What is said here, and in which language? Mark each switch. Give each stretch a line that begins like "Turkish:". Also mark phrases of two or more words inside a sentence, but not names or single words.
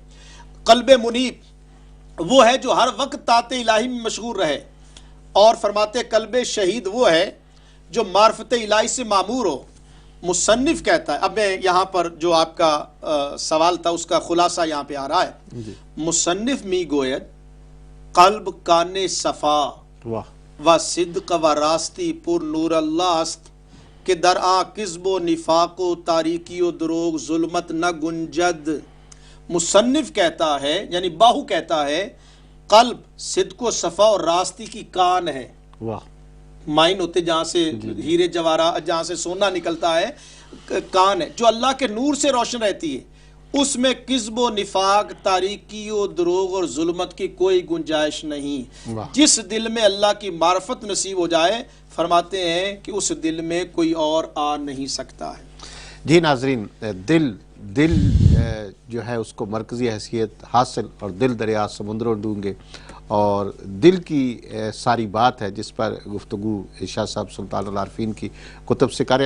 Urdu: قلب منیب وہ ہے جو ہر وقت طاعت الہی میں مشغول رہے، اور فرماتے قلب شہید وہ ہے جو معرفت الہی سے معمور ہو۔ مصنف کہتا ہے، اب میں یہاں پر جو آپ کا سوال تھا اس کا خلاصہ یہاں پہ آ رہا ہے۔
Persian: مصنف می گوید قلب کان صفا و صدق و راستی پر نور اللہ است کہ در آ کذب و نفاق و تاریکی و دروغ ظلمت نہ گنجد۔
Urdu: مصنف کہتا ہے یعنی باہو کہتا ہے قلب صدق و صفا اور راستی کی کان ہے۔ مائن ہوتے جہاں سے ہیرے جواہرات، جہاں سے سونا نکلتا ہے، کان ہے جو اللہ کے نور سے روشن رہتی ہے، اس میں کذب و نفاق، تاریکی و دروغ اور ظلمت کی کوئی گنجائش نہیں۔ جس دل میں اللہ کی معرفت نصیب ہو جائے، فرماتے ہیں کہ اس دل میں کوئی اور آ نہیں سکتا ہے۔ جی ناظرین، دل جو ہے اس کو مرکزی حیثیت حاصل، اور
Punjabi: دل دریا سمندروں ڈونگے،
Urdu: اور دل کی ساری بات ہے جس پر گفتگو شاہ صاحب سلطان العارفین کی کتب سے کرے۔